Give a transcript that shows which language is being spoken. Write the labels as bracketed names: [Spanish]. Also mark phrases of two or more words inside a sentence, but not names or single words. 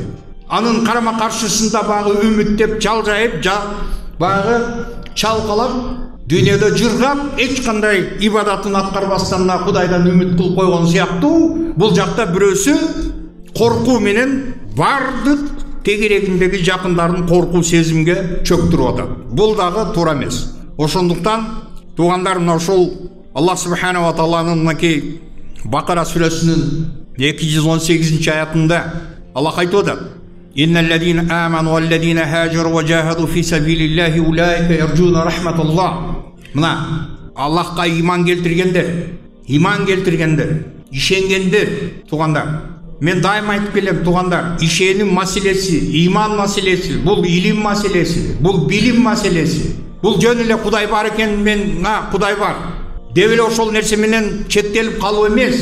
[Kyrgyz] Анын карама каршысында багы үмүт деп жалжайып, багы чалкалап, дүйнөдө жыргап, эч кандай ибадатын аткарбастан Кудайдан үмүт кылып койгон сыяктуу, бул жакта бирөөсү коркуу менен бардык тегерегиндеги жакындарын коркуу сезимге чөктүрүп атат. Бул дагы туура эмес. Ошондуктан туугандар, мына ошол Аллах [Arabic] سبحانه وتعالى [Kyrgyz] мынакей Бакара сүрөсүнүн 218 аятында Аллах айтып атат: [Arabic] «إن الذين آمنوا والذين هاجروا وجاهدوا في سبيل الله أولئك يرجون رحمة الله». [Kyrgyz] Мына Аллахка иман келтиргендер, ишенгендер туугандар. Мен дайым айтып келем туугандар, ишеним маселеси, иман маселеси, бул илим маселеси, бул билим маселеси. Бул жөн эле Кудай бар экен, мен Кудай бар деп эле ошол нерсе менен чектелип калуу эмес.